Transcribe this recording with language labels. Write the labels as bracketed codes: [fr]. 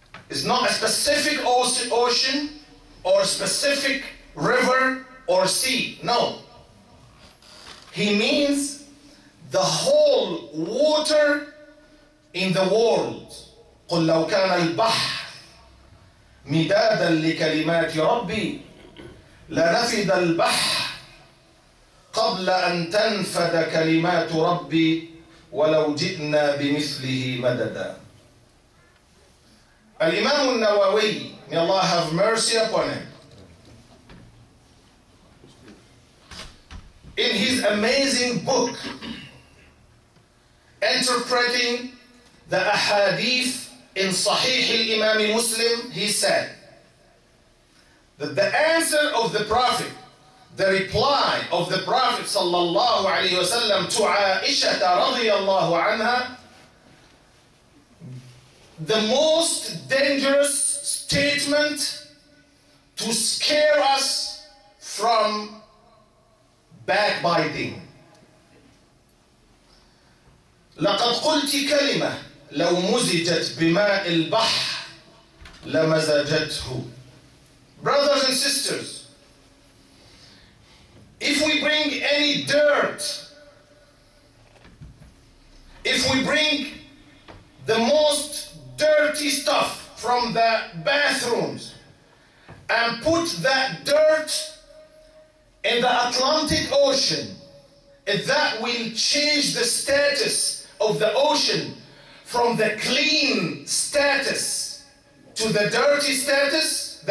[en] It's not a specific ocean or specific river or sea. No. He means the whole water in the world. [ar] قل لو كان البحر مدادا لكلمات ربي لنفد البحر قبل أن تنفد كلمات ربي ولو جئنا بمثله مددا. [en] Al-Imam al-Nawawi, may Allah have mercy upon him, in his amazing book interpreting the ahadith in Sahih al-Imam Muslim, he said that the answer of the Prophet, the reply of the Prophet sallallahu alayhi wa sallam to Aisha radiyallahu anha, the most dangerous statement to scare us from backbiting. [ar] لقد قلت كلمة لو مزجت بماء البحر لمزجته. [en] Brothers and sisters, if we bring any dirt, if we bring the most dirty stuff from the bathrooms and put that dirt in the Atlantic Ocean, that will change the status of the ocean from the clean status to the dirty status?